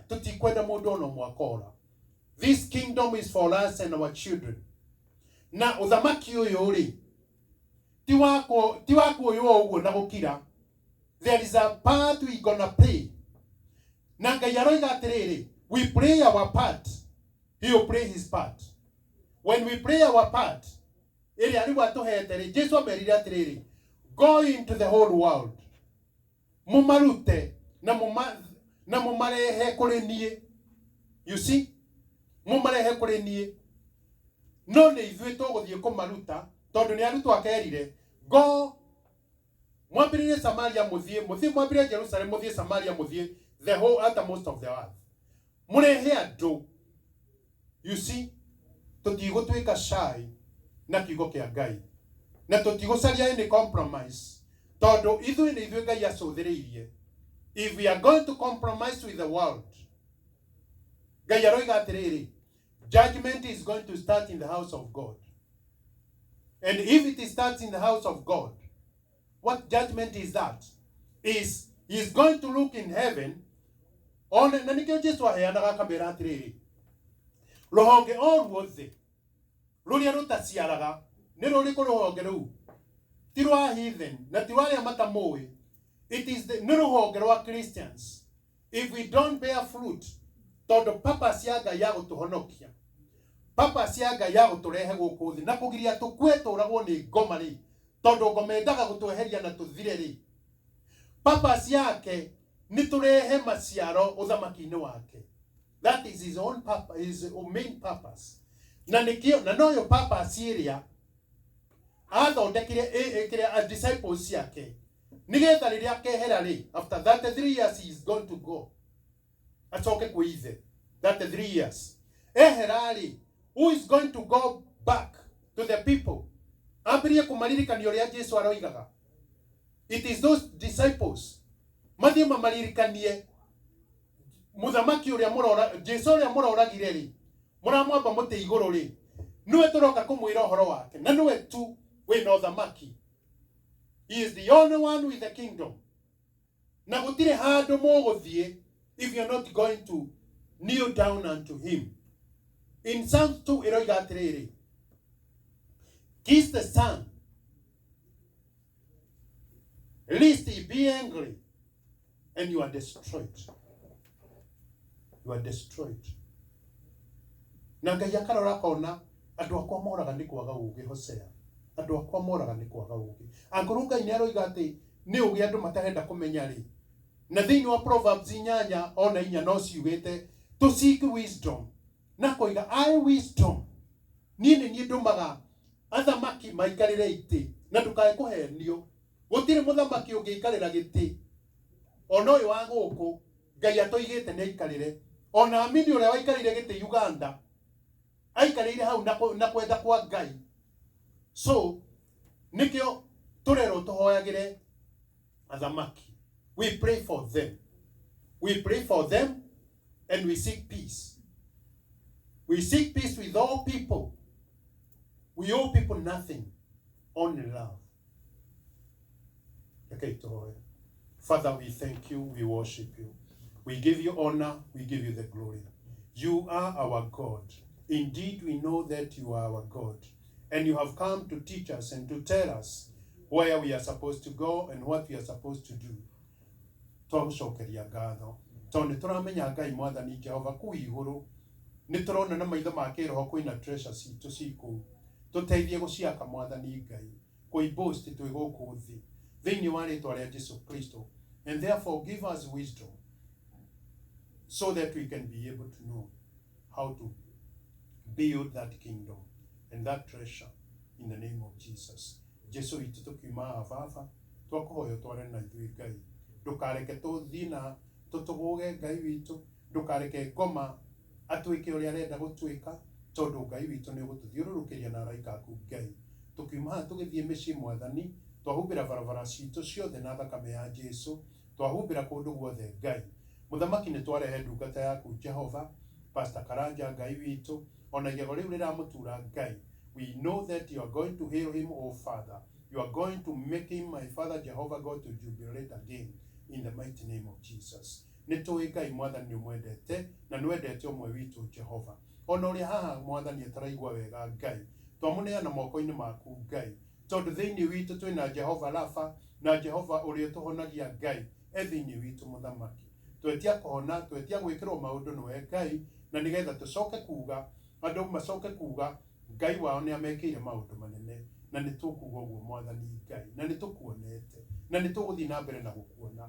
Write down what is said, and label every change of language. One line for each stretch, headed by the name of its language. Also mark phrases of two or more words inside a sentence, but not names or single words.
Kikuyu: Tutikwenda mũndũ ono mwakora.
English: This kingdom is for us and our children.
Kikuyu: Na uthamaki ũyũ rĩ, ti wako ũyũ ũguo na gũkira.
English: There is a part we gonna play.
Kikuyu: Na Ngai aroiga atĩrĩrĩ,
English: we play our part, he will play his part. When we play our part,
Kikuyu: ĩrĩa rĩu atũhete rĩ, Jesu amerire atĩrĩrĩ,
English: go into the whole world.
Kikuyu: Mumarute na mumarehe kũrĩ niĩ.
English: You see?
Kikuyu: Mumarehe kũrĩ niĩ. No nĩ ithuĩ tũgũthiĩ kũmaruta tondũ nĩ arutwo akerire, go mwambĩrĩrie Samaria mũthiĩ mwambĩrĩrie Jerusalem mũthiĩ Samaria mũthiĩ
English: the whole uttermost of the earth.
Kikuyu: Mũrehe andũ.
English: You see?
Kikuyu: Tũtigũtuĩka shy na kiugo kĩa Ngai. Na tũtigũcaria
English: any compromise.
Kikuyu: Tondũ ithuĩ nĩ ithuĩ Ngai acũthĩrĩirie.
English: If we are going to compromise with the world,
Kikuyu: Ngai aroiga atĩrĩrĩ,
English: judgment is going to start in the house of God. And if it starts in the house of God, what judgment is that? He is going to look in heaven.
Kikuyu: On na nikio Jesu aheanaga kamera atĩrĩrĩ, rũhonge o ruothe rũrĩa rũtaciaraga nĩ rũrĩkũ rũhonge rũu? Ti rwa heathen na ti rwa arĩa matamũĩ.
English: It is
Kikuyu: nĩ rũhonge rwa Christians.
English: If we don't bear fruit,
Kikuyu: tondũ purpose ya Ngai ya gũtũhonokia, purpose ya Ngai ya gũtũrehe gũkũ thĩ na kũgiria tũkue tũragwo nĩ ngoma rĩ, tondũ ngoma endaga gũtweheria na tũthire rĩ, purpose yake nĩ tũrehe maciaro ũthamaki-inĩ wake.
English: That is his own purpose, his main purpose.
Kikuyu: Na nikio na noyo purpose ĩrĩa athondekire
English: a disciples
Kikuyu: yake nigetha rĩrĩa akehera rĩ,
English: after that 3 years he is going to go
Kikuyu: acoke kwĩ ithe.
English: That 3 years
Kikuyu: ehera rĩ,
English: who is going to go back to the people?
Kikuyu: Ambĩrĩrie kũmaririkania ũrĩa Jesu aroigaga.
English: It is those disciples
Kikuyu: mathiĩ mamaririkanie muthamaki ũrĩa mũrora Jesu ũrĩa mũroragire rĩ, mũramwamba mũtĩ igũrũ rĩ, nĩwe tũroka kũmwĩra ũhoro wake na nĩwe tu wĩna ũthamaki.
English: He is the only one with the kingdom.
Kikuyu: Na gũtirĩ handũ mũgũthiĩ
English: if you are not going to kneel down unto him.
Kikuyu: In Psalms 2 ĩroiga atĩrĩrĩ,
English: kiss the Son, lest he be angry, and you are destroyed. You are destroyed.
Kikuyu: Na Ngai akarora akona andũ akwa moraga nĩ kwaga ũũgĩ. Hosea, andũ akwa moraga nĩ kwaga ũũgĩ. Angorwo Ngai nĩ aroiga atĩ nĩ ũũgĩ andũ matarenda kũmenya rĩ, na thĩinĩ wa Proverbs 8:4 no ciugĩte
English: to seek wisdom.
Kikuyu: Na koiga
English: I wisdom.
Kikuyu: Niĩ ndumaga athamaki maikarĩre itĩ na ndũkae kũhenio. Gũtirĩ mũthamaki ũngĩikarĩra gĩtĩ ona ũyũ wa gũkũ Ngai atoigĩte nĩ aikarĩre. Ona Amini ũrĩa waikarĩire gĩtĩ Uganda aikarĩire hau na kwenda kwa Ngai. So nikio tũrerwo tũhoyagĩre athamaki.
English: We pray for them. We pray for them and we seek peace. We seek peace with all people. We owe people nothing, only love. Okay, Father, we thank you, we worship you. We give you honor, we give you the glory. You are our God. Indeed, we know that you are our God, and you have come to teach us and to tell us where we are supposed to go and what we are supposed to do.
Kikuyu: Twagucokeria ngatho tondu nituramenya Ngai Mwathani Jehova kuu iguru niturona na maitho ma kiroho kwina treasure citu ciku tuteithie guciaka Mwathani Ngai kuiboast twi guku thi thiini wa ritwa ria Jesu Kristo,
English: and therefore give us wisdom so that we can be able to know how to build that kingdom and that treasure in the name of Jesus.
Kikuyu: Jesu itu tukiuma avava twakuhoya tware na ithui Ngai, ndukareke tuthii na tutuguge Ngai witu, ndukareke ngoma atwike uria arenda gutwika, tondu Ngai witu ni gututhiururukiria na araika aku Ngai. Tukiuma tugithie micii Mwathani, twahumbira barabara citu ciothe na thakame ya Jesu, twahumbira kundu guothe Ngai. Muthamaki ni twarehe ndungata yaku Jehova, Pastor Karanja Ngai witu, ona igego riu riramutura Ngai.
English: We know that you are going to heal him, oh Father. You are going to make him, my Father Jehovah God, to jubilate again in the mighty name of Jesus.
Kikuyu: Nituwi Ngai Mwathani umwendete na nwendete umwe witu Jehova. Ona uria haha Mwathani ataraigua wega Ngai, twamuneana moko-ini maku Ngai, tondu thiini witu twina Jehova Rafa na Jehova uria tuhonagia Ngai thiini witu Muthamaki. Twetia kuhona, twetia gwikirwo maundu niwe Ngai, na nigetha tucoke kuga andu macoke kuga Ngai wao ni amekiire maundu manene, na nitukuga uguo Mwathani Ngai, na nitukuonete, na nituguthii na mbere na gukuona.